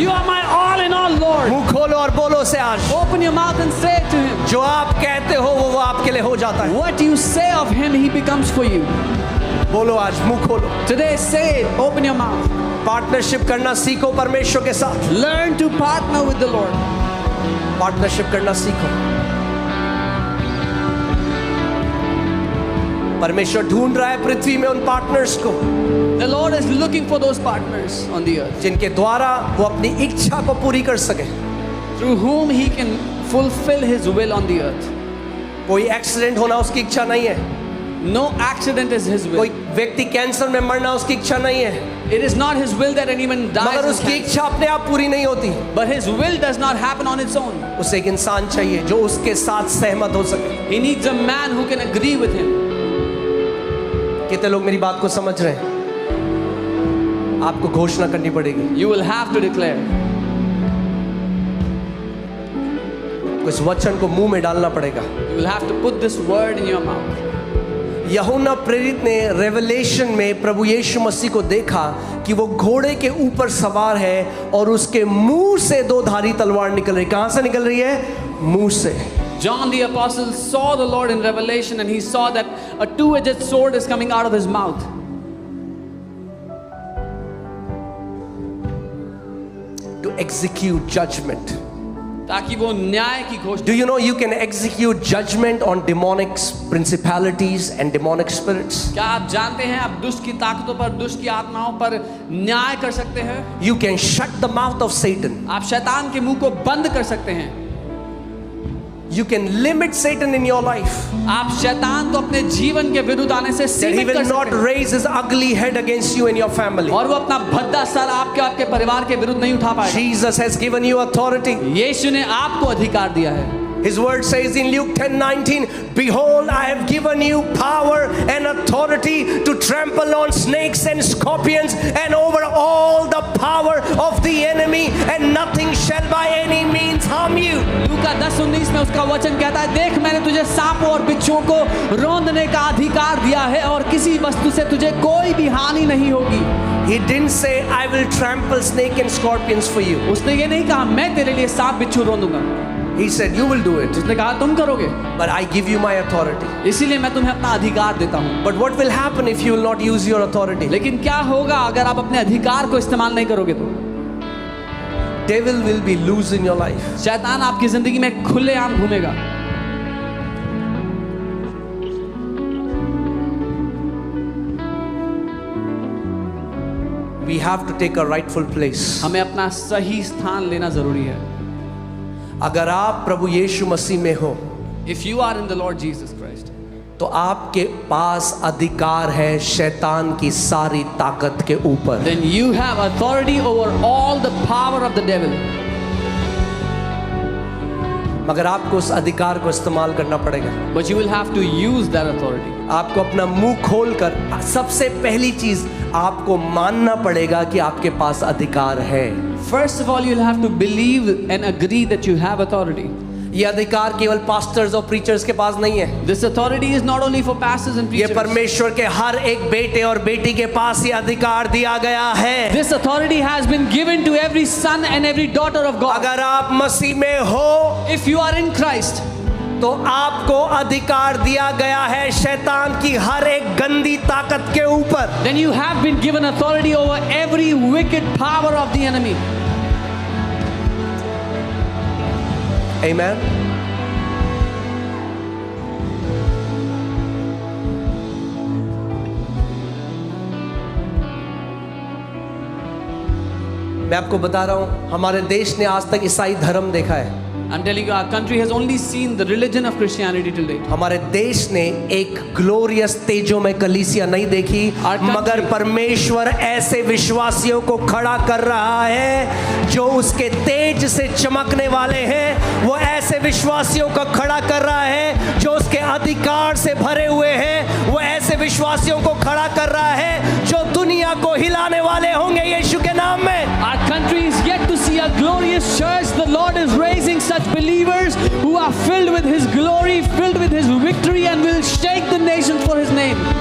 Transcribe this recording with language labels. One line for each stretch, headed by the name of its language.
English: You are my all in all, Lord.
Hindi: मुंह खोलो और बोलो से आज,
English: Open your mouth and say it to Him.
Hindi: जो आप कहते हो वो आपके लिए हो जाता है।
English: What you say of Him, He becomes for you.
Hindi: बोलो आज, मुंह खोलो।
English: Today, say it. Open your mouth.
Hindi: Partnership करना सीखो परमेश्वर के साथ।
English: Learn to partner with the Lord.
Hindi: Partnership करना सीखो। परमेश्वर ढूंढ रहा है पृथ्वी में उन पार्टनर्स को
English: The Lord is looking for those partners on the earth
Hindi: जिनके द्वारा वो अपनी इच्छा को पूरी कर सके।
English: through whom He can fulfill His will on the earth.
Hindi: कोई एक्सीडेंट होना उसकी इच्छा नहीं है,
English: No accident is His
Hindi: कोई
English: will.
Hindi: व्यक्ति कैंसर में मरना उसकी इच्छा नहीं है,
English: It is not His will that anyone dies.
Hindi: मगर
English: in
Hindi: उसकी
English: cancer.
Hindi: इच्छा अपने आप पूरी नहीं होती।
English: But His will does not happen on its own.
Hindi: उसे एक इंसान चाहिए जो उसके साथ सहमत हो सके।
English: He needs a man who can agree with Him.
Hindi: कितने लोग मेरी बात को समझ रहे हैं? आपको घोषणा करनी पड़ेगी,
English: You will have to declare.
Hindi: इस वचन को मुंह में डालना पड़ेगा।
English: You will have to put this word in your mouth.
Hindi: यूहन्ना प्रेरित ने रेवलेशन में प्रभु यीशु मसीह को देखा कि वो घोड़े के ऊपर सवार है और उसके मुंह से दो धारी तलवार निकल रही। कहां से निकल रही है? मुंह से।
English: John the apostle saw the Lord in Revelation and he saw that a two-edged sword is coming out of His mouth. To execute judgment.
Hindi: ताकि वो न्याय की घोषणा।
English: Do you know you can execute judgment on demonic principalities and demonic spirits?
Hindi: क्या आप जानते हैं आप दुष्ट की ताकतों पर, दुष्ट की आत्माओं पर न्याय कर सकते हैं?
English: You can shut the mouth of Satan.
Hindi: आप शैतान के मुंह को बंद कर सकते हैं।
English: You can limit Satan in your life.
Hindi: आप शैतान को अपने जीवन के विरुद्ध आने से
English: That he
Hindi: सीमित कर
English: will not
Hindi: सकते हैं
English: raise his ugly head against you and your family.
Hindi: और वो अपना भद्दा सर आपके परिवार के विरुद्ध नहीं उठा पाएगा।
English: Jesus has given you authority.
Hindi: यीशु ने आपको अधिकार दिया है।
English: His word says in Luke 10:19, behold, I have given you power and authority to trample on snakes and scorpions and over all the power of the enemy, and nothing shall by any means harm you.
Hindi: लूका 10:19 में उसका वचन कहता है, देख मैंने तुझे सांपों और बिच्छुओं को रौंदने का अधिकार दिया है और किसी वस्तु से तुझे कोई भी हानि नहीं होगी।
English: He didn't say, I will trample snake and scorpions for you.
Hindi: उसने ये नहीं कहा मैं तेरे लिए सांप बिच्छू रौंदूंगा।
English: He said, you will do it,
Hindi: उसने कहा तुम करोगे,
English: but I give you my authority.
Hindi: इसीलिए मैं तुम्हें अपना अधिकार देता हूँ।
English: But what will happen if you will not use your authority?
Hindi: लेकिन क्या होगा अगर आप अपने अधिकार को इस्तेमाल नहीं करोगे तो?
English: Devil will be loose in your life.
Hindi: शैतान आपकी जिंदगी में खुलेआम घूमेगा।
English: We have to take a rightful place.
Hindi: हमें अपना सही स्थान लेना जरूरी है. अगर आप प्रभु यीशु मसीह में हो,
English: If you are in the Lord Jesus Christ,
Hindi: तो आपके पास अधिकार है शैतान की सारी ताकत के ऊपर.
English: then you have authority over all the power of the devil.
Hindi: मगर आपको उस अधिकार को इस्तेमाल करना पड़ेगा.
English: But you will have to use that authority.
Hindi: आपको अपना मुंह खोलकर सबसे पहली चीज आपको मानना पड़ेगा कि आपके पास अधिकार है.
English: First of all, you'll have to believe and agree that you have authority.
Hindi: ये अधिकार केवल पास्टर्स और प्रीचर्स के पास नहीं है.
English: This authority is not only for pastors and
Hindi: ये
English: preachers.
Hindi: परमेश्वर के हर एक बेटे और बेटी के पास ये अधिकार दिया गया है.
English: This authority has been given to every son and every daughter of God.
Hindi: अगर आप मसीह में हो,
English: If you are in Christ,
Hindi: तो आपको अधिकार दिया गया है शैतान की हर एक गंदी ताकत के ऊपर.
English: then you have been given authority over every wicked power of the enemy. Amen.
Hindi: मैं आपको बता रहा हूं, हमारे देश ने आज तक ईसाई धर्म देखा है.
English: I'm telling you, our country has only seen the religion of Christianity till date.
Hindi: हमारे देश ने एक ग्लोरियस तेजो में कलीसिया नहीं देखी, मगर परमेश्वर ऐसे विश्वासियों को खड़ा कर रहा है जो उसके तेज से चमकने वाले हैं. वो ऐसे विश्वासियों को खड़ा कर रहा है जो उसके अधिकार से भरे हुए हैं. वो ऐसे विश्वासियों को खड़ा कर रहा है जो दुनिया को हिलाने वाले होंगे यीशु के नाम में.
English: Our country is yet to see a glorious church. The Lord is raising such believers who are filled with His glory, filled with His victory, and will shake the nations for His name.